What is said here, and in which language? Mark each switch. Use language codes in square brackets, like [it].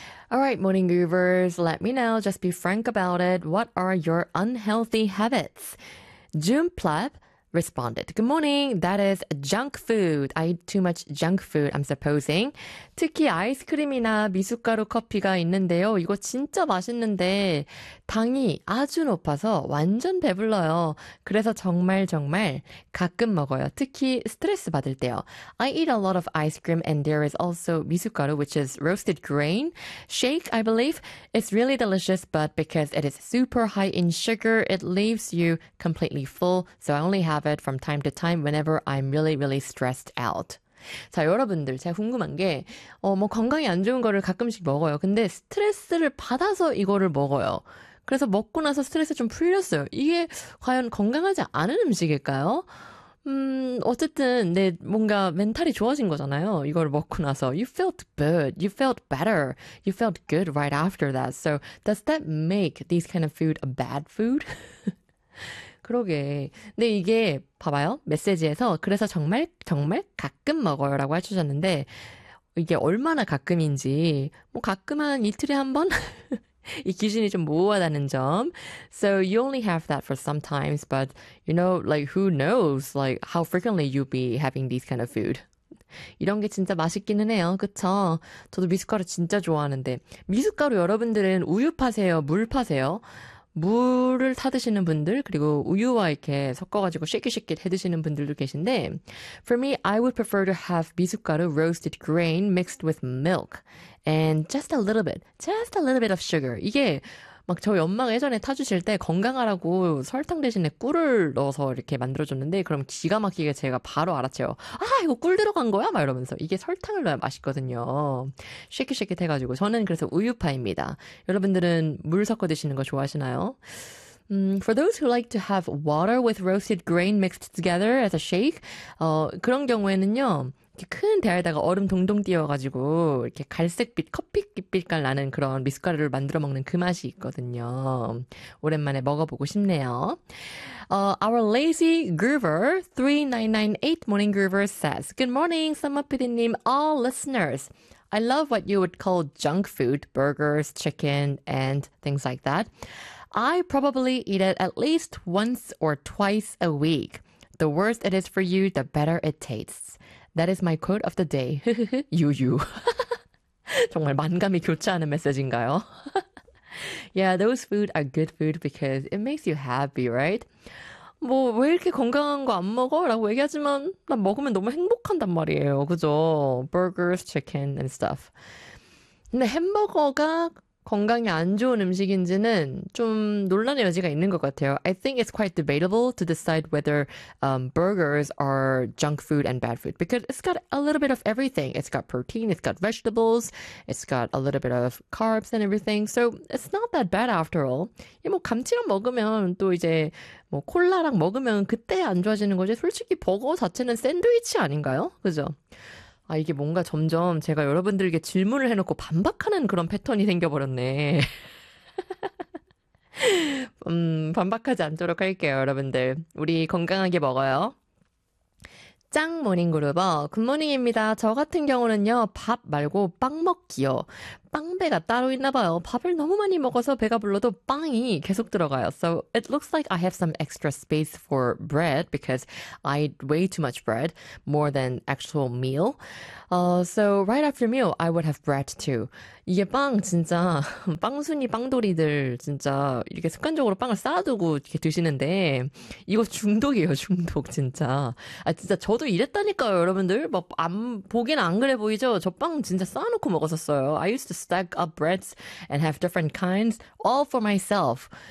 [en] All right, morning goovers, let me know, just be frank about it. What are your unhealthy habits? June Plep responded, good morning, that is junk food. I eat too much junk food, I'm supposing. [ko] 특히 아이스크림이나 미숫가루 커피가 있는데요. 이거 진짜 맛있는데 당이 아주 높아서 완전 배불러요. 그래서 정말 정말 가끔 먹어요. 특히 스트레스 받을 때요. [en] I eat a lot of ice cream and there is also 미숫가루, which is roasted grain shake, I believe. It's really delicious, but because it is super high in sugar, it leaves you completely full. So I only have it from time to time whenever I'm really, really stressed out. [ko] 자, 여러분들 제가 궁금한 게 뭐 건강에 안 좋은 거를 가끔씩 먹어요. 근데 스트레스를 받아서 이거를 먹어요. 그래서 먹고 나서 스트레스 좀 풀렸어요. 이게 과연 건강하지 않은 음식일까요? 어쨌든 내 뭔가 멘탈이 좋아진 거잖아요. 이걸 먹고 나서 [en] you felt good, you felt better, you felt good right after that. So does that make these kind of food a bad food? [ko] 그러게. 근데 이게 봐봐요. 메시지에서 그래서 정말 정말 가끔 먹어요 라고 해주셨는데 이게 얼마나 가끔인지 뭐 가끔 한 이틀에 한 번? 이 기준이 좀 모호하다는 점. [en] So you only have that for sometimes, but you know, like who knows like how frequently you'll be having these kind of food. [ko] 이런 게 진짜 맛있기는 해요. 그쵸? 저도 미숫가루 진짜 좋아하는데 미숫가루 여러분들은 우유 파세요? 물 파세요? 물을 타 드시는 분들 그리고 우유와 이렇게 섞어가지고 쉐킷쉐킷 해 드시는 분들도 계신데 [en] For me, I would prefer to have 미숫가루 roasted grain mixed with milk and just a little bit of sugar. [ko] 이게 막 저희 엄마가 예전에 타주실 때 건강하라고 설탕 대신에 꿀을 넣어서 이렇게 만들어줬는데 그럼 기가 막히게 제가 바로 알았죠. 아 이거 꿀 들어간 거야? 막 이러면서 이게 설탕을 넣어야 맛있거든요. 쉐킷쉐킷 해가지고 저는 그래서 우유파입니다. 여러분들은 물 섞어 드시는 거 좋아하시나요? [en] For those who like to have water with roasted grain mixed together as a shake, [ko] 그런 경우에는요. 큰 대에다가 얼음 동동 띄워가지고 이렇게 갈색빛 커피빛깔 나는 그런 미숫가루를 만들어 먹는 그 맛이 있거든요. 오랜만에 먹어보고 싶네요. [en] Our lazy groover 3998 morning groover says, Good morning, 썸머피디님, all listeners. I love what you would call junk food, burgers, chicken, and things like that. I probably eat it at least once or twice a week. The worse it is for you, the better it tastes. That is my quote of the day. 유유. [ko] 정말 만감이 교차하는 메시지인가요? [en] Yeah, those food are good food because it makes you happy, right? [ko] 뭐 왜 이렇게 건강한 거 안 먹어? 라고 얘기하지만 난 먹으면 너무 행복한단 말이에요. 그죠? [en] Burgers, chicken and stuff. [ko] 근데 햄버거가 건강에 안 좋은 음식인지는 좀 논란의 여지가 있는 것 같아요. [en] I think it's quite debatable to decide whether burgers are junk food and bad food because it's got a little bit of everything. It's got protein, it's got vegetables, it's got a little bit of carbs and everything. So it's not that bad after all. [ko] 뭐 감튀랑 먹으면 또 이제 뭐 콜라랑 먹으면 그때 안 좋아지는 거지. 솔직히 버거 자체는 샌드위치 아닌가요? 그죠? 아 이게 뭔가 점점 제가 여러분들에게 질문을 해놓고 반박하는 그런 패턴이 생겨버렸네. 반박하지 않도록 할게요 여러분들. 우리 건강하게 먹어요. 짱 모닝그룹어 굿모닝입니다. 저 같은 경우는요 밥 말고 빵 먹기요. 빵배가 따로 있나 봐요. 밥을 너무 많이 먹어서 배가 불러도 빵이 계속 들어가요. [en] So it looks like I have some extra space for bread because I eat way too much bread, more than actual meal. So right after meal, I would have bread too. [ko] 이게 빵 진짜 빵순이 빵돌이들 진짜 이렇게 습관적으로 빵을 쌓아두고 이렇게 드시는데 이거 중독이에요 중독 진짜. 아 진짜 저도 이랬다니까요 여러분들. 막 안 보긴 안 그래 보이죠. 저 빵 진짜 쌓아놓고 먹었었어요. [en] I used to stack up breads and have different kinds all for myself.